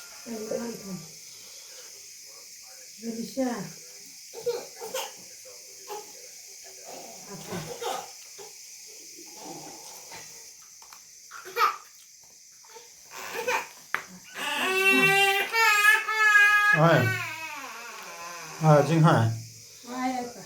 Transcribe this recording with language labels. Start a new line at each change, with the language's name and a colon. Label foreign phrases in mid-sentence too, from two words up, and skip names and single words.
Filipino: Kailangan ko. Ready siya. Ako. Ôi.
Vietnamese: Trinh Hải.
Filipino: Ay, ito.